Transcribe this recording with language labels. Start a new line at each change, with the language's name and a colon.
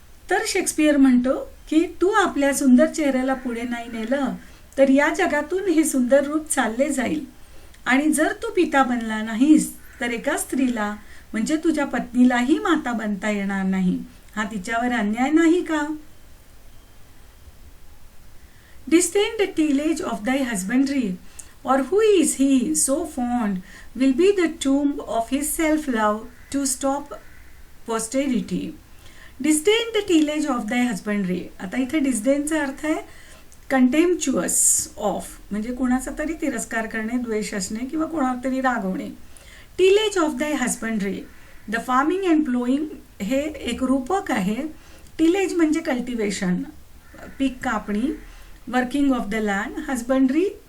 Marathi: तर शेक्सपियर म्हणतो की तू आपल्या सुंदर चेहऱ्याला पुढे नाही नेलं तर या जगातून हे सुंदर रूप चालले जाईल. आणि जर तू पिता बनला नाहीस तर एका स्त्रीला म्हणजे तुझ्या पत्नीलाही माता बनता येणार नाही. हा तिच्यावर अन्याय नाही का?
English: Disdain the tillage of thy husbandry, or who is he so fond will be the tomb of his self-love to stop posterity. Disdain the tillage of thy husbandry.
Marathi: आता इथे डिस्डेनचा अर्थ आहे
English: contemptuous of,
Marathi: म्हणजे कोणाचा तरी तिरस्कार करणे, द्वेष असणे किंवा कोणाला तरी रागवणे.
English: Tillage of thy husbandry. The farming and ploughing
Marathi: हे एक रूपक आहे.
English: tillage म्हणजे cultivation,
Marathi: पीक कापणी,
English: Working of the land. Husbandry